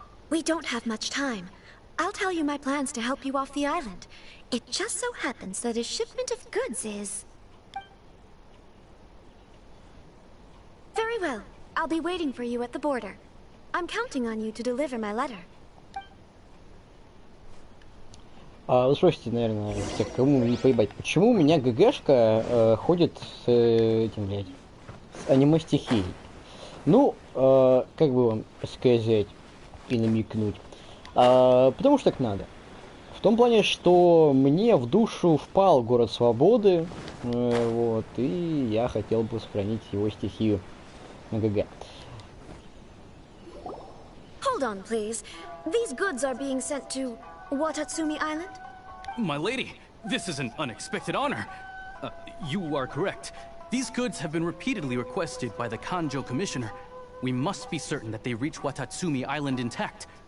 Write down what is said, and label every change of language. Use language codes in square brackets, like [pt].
[en] We don't have much time. I'll tell you my plans to help you off the island. It just so happens that a shipment of goods is... Very well. I'll be waiting for you at the border. I'm counting on you to deliver my letter. [ru] Вы спросите, наверное, тех, кому не поебать, почему у меня ГГшка ходит с этим, блядь, с аниме-стихией? Ну, как бы вам сказать и намекнуть. Потому что так надо. В том плане, что мне в душу впал город свободы, вот, и я хотел бы сохранить его стихию на ГГ. [en] Hold on, please. These goods are being sent to Watatsumi Island? My lady, this is an unexpected honor. You are correct. These goods have been repeatedly requested by the Kanjo Commissioner. We must be certain that they reach Watatsumi Island intact.